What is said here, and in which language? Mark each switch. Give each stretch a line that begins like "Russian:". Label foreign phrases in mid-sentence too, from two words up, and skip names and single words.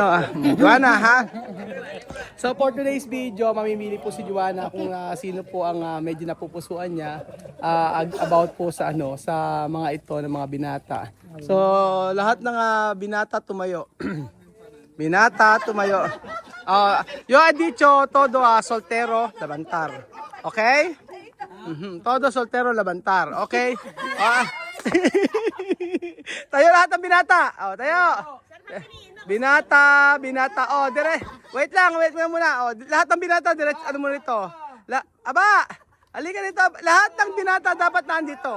Filipino: Joanna, ha?
English: So for today's video,
Filipino: mamimili po si Joanna kung sino po ang medyo napupusuan niya about po sa ano, sa mga ito ng mga binata. So lahat ng binata tumayo. Binata tumayo.
Spanish: Yo he dicho todo soltero levantar. Okay? Todo soltero levantar. Okay?
Filipino: Tayo lahat ng binata. Tayo. Binata. Dire. Wait lang muna. Lahat ng binata, dire, ano mo nito? Aba, halika dito. Lahat ng binata dapat nandito.